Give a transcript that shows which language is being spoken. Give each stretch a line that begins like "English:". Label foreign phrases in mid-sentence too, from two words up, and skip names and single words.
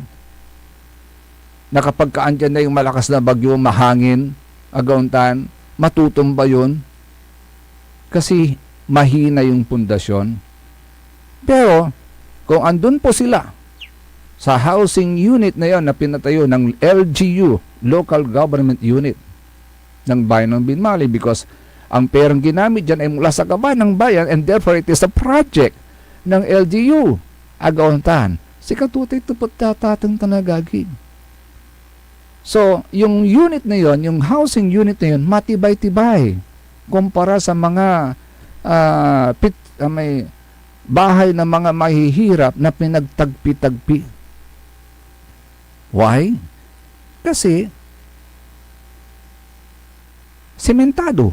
Filipino: Na kapag kaandyan na yung malakas na bagyo, mahangin, Agontan, matutumba yun kasi mahina yung pundasyon. Pero kung andun po sila sa housing unit na yon na pinatayo ng LGU, Local Government Unit ng bayan ng Binmali, because ang perang ginamit dyan ay mula sa kaban ng bayan,
English: and therefore it is a project
Filipino: ng LGU, Agontan. Si Katutay tupot tatatang tanagagig. So, yung unit na yon, yung housing unit na yon, matibay-tibay kumpara sa mga may bahay ng mga mahihirap na pinagtagpi-tagpi. Why? Kasi sementado.